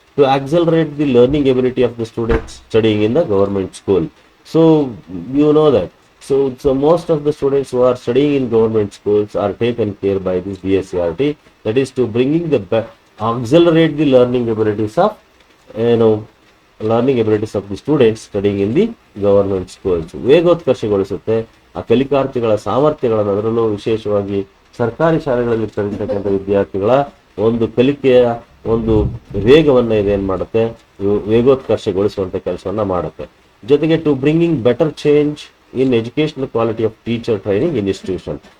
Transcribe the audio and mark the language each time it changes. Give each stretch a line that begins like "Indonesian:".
English: To accelerate the learning ability of the students studying in the government school. So you know that So most of the students who are studying in government schools are taken care by this DSCRT. That is to bringing the accelerate the learning abilities of you know learning abilities of the students studying in the government schools.
Kannada: ವೇಗೋತ್ಕರ್ಷಗೊಳಿಸುತ್ತೆ ಆ ಕಲಿಕಾರ್ಥಿಗಳ ಸಾಮರ್ಥ್ಯಗಳನ್ನು, ಅದರಲ್ಲೂ ವಿಶೇಷವಾಗಿ ಸರ್ಕಾರಿ ಶಾಲೆಗಳಲ್ಲಿ ಕಲಿತಕ್ಕಂಥ ವಿದ್ಯಾರ್ಥಿಗಳ ಒಂದು ಕಲಿಕೆಯ ಒಂದು ವೇಗವನ್ನು ಇದೇನು ಮಾಡುತ್ತೆ, ವೇಗೋತ್ಕರ್ಷಗೊಳಿಸುವಂತ ಕೆಲಸವನ್ನ ಮಾಡುತ್ತೆ. ಜೊತೆಗೆ
English: To bringing better change in educational quality of teacher training institution.